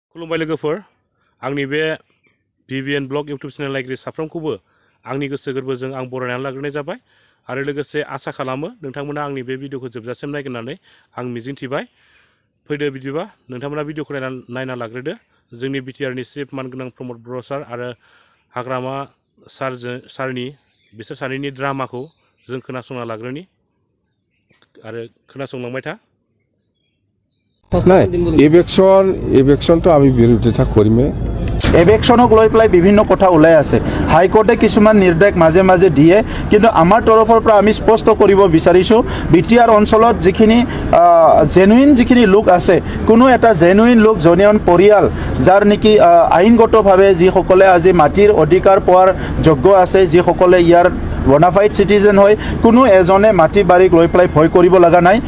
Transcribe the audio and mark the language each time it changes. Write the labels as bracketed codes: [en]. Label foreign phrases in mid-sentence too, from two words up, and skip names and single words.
[brx] खुलुमबाय लोगोफोर आंनि बे भिभिएन ब्लग [en] YouTube channel [brx] नायगिरि साफ्रोमखौबो आंनि गोसो गोरबोजों आं बरायनानै लाग्रोनाय जाबाय आरो लोगोसे आसा खालामो नोंथांमोना आंनि बे भिडिअखौ जोबजासिम नायगोन होननानै आं मिजिंथिबाय। फैदो बिदिबा नोंथांमोना भिडिअखौ नायना लाग्रोदो। जोंनि बिटिआरनि चिफ मानगोनां प्रमद बर' सार आरो हाग्रामा सारनि बिसोर सानैनि ड्रामाखौ जों खोनासंना लाग्रोनि आरो खोनासंलांबाय था। [as] নাই ইভেকশনটো আমি বিৰোধিতা কৰিমে। ইভেকশনক লৈ পেলাই বিভিন্ন কথা ওলাই আছে। হাইকোৰ্টে কিছুমান নিৰ্দেশ মাজে মাজে দিয়ে, কিন্তু আমাৰ তৰফৰ পৰা আমি স্পষ্ট কৰিব বিচাৰিছোঁ বিটিআৰ অঞ্চলত যিখিনি জেনুইন যিখিনি লোক আছে, কোনো এটা জেনুইন লোক জেনুইন পৰিয়াল যাৰ নেকি আইনগতভাৱে যিসকলে আজি মাটিৰ অধিকাৰ পোৱাৰ যোগ্য আছে, যিসকলে ইয়াৰ [en] bonafide citizen [as] হয়, কোনো এজনে মাটি বাৰীক লৈ পেলাই ভয় কৰিব লগা নাই।